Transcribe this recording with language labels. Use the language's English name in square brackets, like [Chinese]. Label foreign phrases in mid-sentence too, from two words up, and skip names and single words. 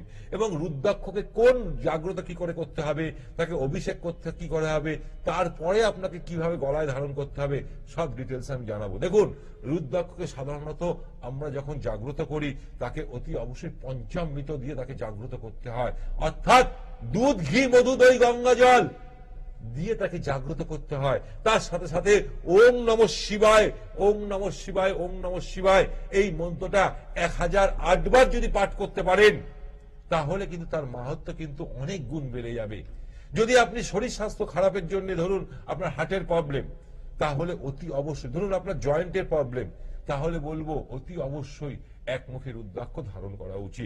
[Bangla] এবং রুদ্রাক্ষকে কোন জাগ্রত কি করে করতে হবে, তাকে অভিষেক করতে কি করে হবে, তারপরে আপনাকে কিভাবে গলায় ধারণ করতে হবে, সব ডিটেলস আমি জানাবো। দেখুন, রুদ্রাক্ষকে সাধারণত আমরা যখন জাগ্রত করি, তাকে অতি অবশ্যই পঞ্চামৃত দিয়ে তাকে জাগ্রত করতে হয়। অর্থাৎ দুধ, ঘি, মধু, দই, গঙ্গা জল দিয়ে তাকে জাগ্রত করতে হয়। তার সাথে সাথে [Sanskrit] ওম নমঃ শিবায়, ওম নমঃ শিবায়, ওম নমঃ শিবায় [Bangla] এই মন্ত্রটা 1008 বার যদি পাঠ করতে পারেন, তাহলে কিন্তু তার মাহাত্ম্য কিন্তু অনেক গুণ বেড়ে যাবে। যদি আপনি শরীর স্বাস্থ্য খারাপের জন্য, ধরুন আপনার হার্টের প্রবলেম, তাহলে অতি অবশ্যই, ধরুন আপনার জয়েন্টের প্রবলেম, তাহলে বলবো অতি অবশ্যই একমুখী রুদ্রাক্ষ ধারণ করা উচিত।